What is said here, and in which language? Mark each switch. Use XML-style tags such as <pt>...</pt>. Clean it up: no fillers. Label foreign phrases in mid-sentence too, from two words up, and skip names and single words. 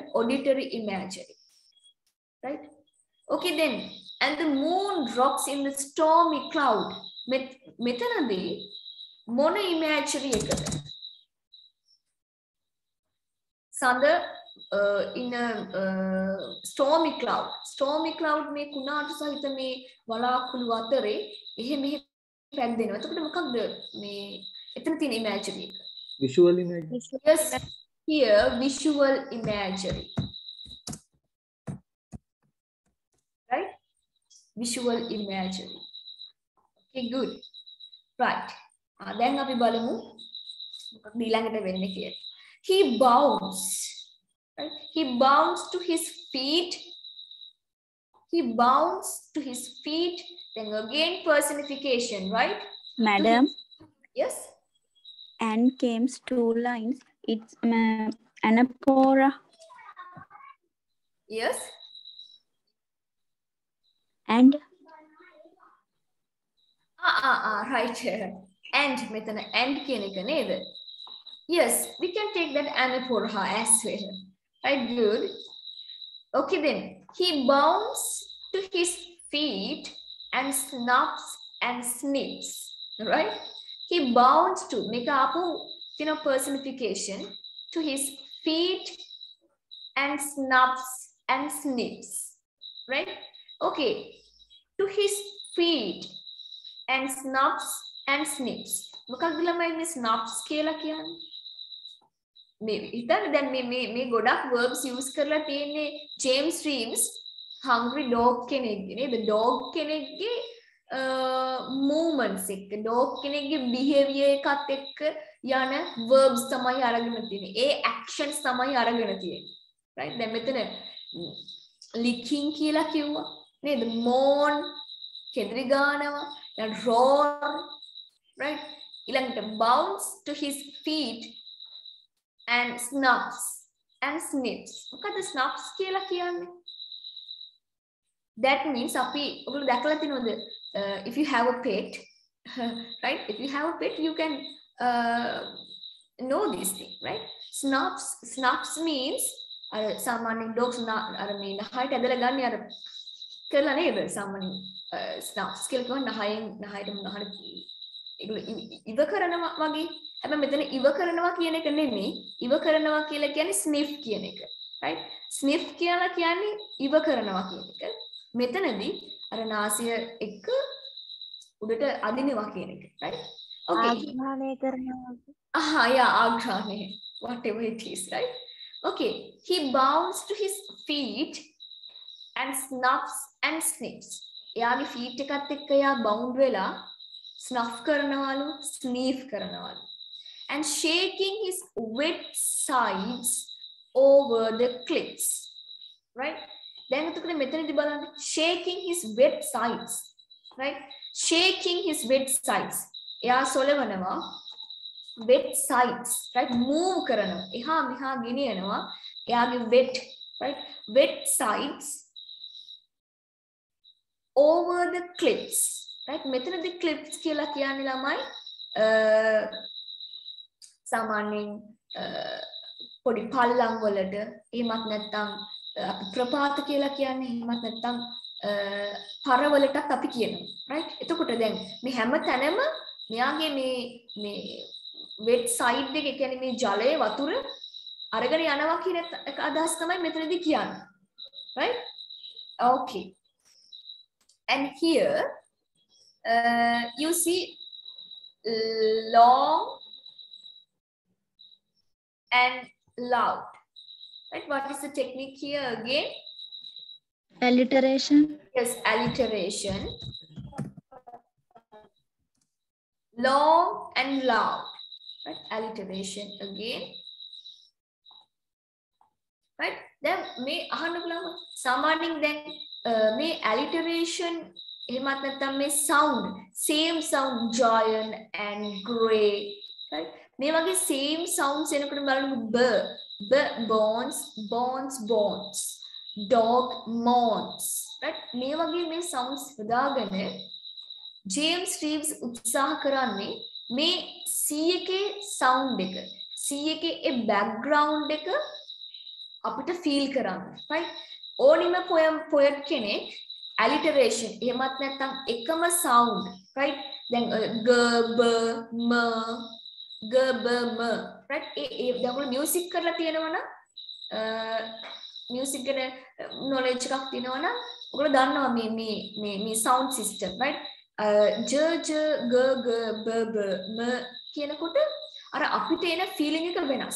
<en>Auditory imagery, right? Okay then, and the moon rocks in the stormy cloud.</en> <si>මෙතනදී මොන imagery එකද?</si> <en>සඳ in a stormy cloud. Stormy cloud</en> <si>මේ කුණාටු සහිත මේ වලාකුළු අතරේ එහෙ මෙහෙ පැද්දෙනවා. එතකොට මොකක්ද මේ එතන තියෙන imagery එක?</si> <en>Visual imagery. Yes, here visual imagery. Right? Visual imagery. Okay, good. Right.</en> <si>දැන් අපි බලමු මොකක්ද ඊළඟට වෙන්නේ කියලා.</si> <en>He bounds. Right? He bounds to his feet. He bounds to his feet. Then again personification, right? Madam, Yes. and came 2 lines. It's anaphora Yes. and Right. And</en> <si>මෙතන and කියන එක නේද?</si> <en>Yes, we can take that anaphora as well. Right, good. Okay then, he bounds to his feet and snaps and snips. Right? He bounds to make up, personification to his feet and snaps and snips. Right? Okay, to his feet and snaps and snips.</en> <si>මොකක්ද ළමයි මේ snaps කියලා කියන්නේ? මේ හිතන්න දැන් මේ ගොඩක්</si> <en>verbs use</en> <si>කරලා තියෙන්නේ James Reeves</si> <en>hungry dog</en> <si>කෙනෙක්ගේ නේද? dog කෙනෙක්ගේ movements එක්ක dog කෙනෙක්ගේ behavior එකත් එක්ක යන verbs තමයි අරගෙන තියෙන්නේ. ඒ actions තමයි අරගෙන තියෙන්නේ. right? දැන් මෙතන licking කියලා කිව්වා නේද? moan කෙඳිරි ගන්නවා,</si> <en>then roar, right? ඊළඟට bounce to his feet and snaps and snips.</en> <si>මොකද snaps කියලා කියන්නේ?</si> <en>That means</en> <si>අපි ඔයගොල්ලෝ දැකලා තියෙනවද</si> <en>if you have a pet, right? If you have a pet you can know this thing, right? Snaps means</en> <si>අර සාමාන්‍යයෙන් dogs අර මේ නහයට ඇදලා ගන්න අර කරලා නේද සාමාන්‍යයෙන් snaps කියලා කියවන නහයට ඒගොල්ලෝ ඉව කරනවා වගේ. හැබැයි මෙතන ඉව කරනවා කියන එක නෙමෙයි. ඉව කරනවා කියලා කියන්නේ sniff කියන එක. right? sniff කියලා කියන්නේ ඉව කරනවා කියන එක. මෙතනදී අර නාසය එක්ක උඩට අදිනවා කියන එක.</si> <en>right? okay.</en> <si>ආග්‍රහණය කරනවා. yeah, ආග්‍රහණය.</si> <en>whatever it is, right? okay. He bounds to his feet and snaps and sniffs.</en> <si>එයාගේ feet එකත් එක්ක එයා bound වෙලා snuff කරනවලු, sniff කරනවලු.</si> <en>And shaking his wet sides over the cliffs. Right? Then</en> <si>මෙතනදී බලන්න</si> <en>shaking his wet sides. Right? Shaking his wet sides.</en> <si>එයා සොලවනවා</si> <en>wet sides. Right? Move කරනවා.</en> <si>එහා මෙහා ගෙනියනවා. එයාගේ wet, right?</si> <en>Wet sides over the cliffs. Right?</en> <si>මෙතනදී cliffs කියලා කියන්නේ ළමයි සාමාන්‍යයෙන් පොඩි පල්ලම් වලට එහෙමත් නැත්නම් අපි ප්‍රපාත කියලා කියන්නේ එහෙමත් නැත්නම් පරවලටත් අපි කියනවා. right? එතකොට දැන් මේ හැම තැනම මෙයාගේ මේ</si> <en>wet side</en> <si>එක කියන්නේ මේ ජලයේ වතුර අරගෙන යනවා කියන අදහස් තමයි මෙතනදී කියන්නේ.</si> <en>right? okay. And here you see long and loud. Right? What is the technique here again? alliteration. Yes, alliteration. Long and loud. Right? Alliteration again. Right? Then</en> <si>මේ අහන බලමු සමානින්</si> <en>then may alliteration</en> <si>එහෙමත් නැත්නම් මේ</si> <en>sound same sound giant and gray. Right?</en> <si>මේ වගේ</si> <en>same sounds</en> <si>එනකොට බලන්න</si> <en>bones dog moans.</en> <si>Right? මේ වගේ මේ sounds හදාගෙන James Reeves උත්සාහ කරන්නේ මේ C එකේ sound එක C එකේ ඒ background එක අපිට feel කරන්න right ඕනිම poet කෙනෙක් alliteration එහෙමත් නැත්නම් එකම sound right දැන් g b m g b m right ඒ දැන් ඔයාලා music කරලා තියෙනවා නම් music ගැන knowledge එකක් තියෙනවා නම් ඔයාලා දන්නවා මේ</si> <en>sound system right</en> <si>j j g g b b m කියනකොට අර අපිට එන feeling එක වෙනස්.</si>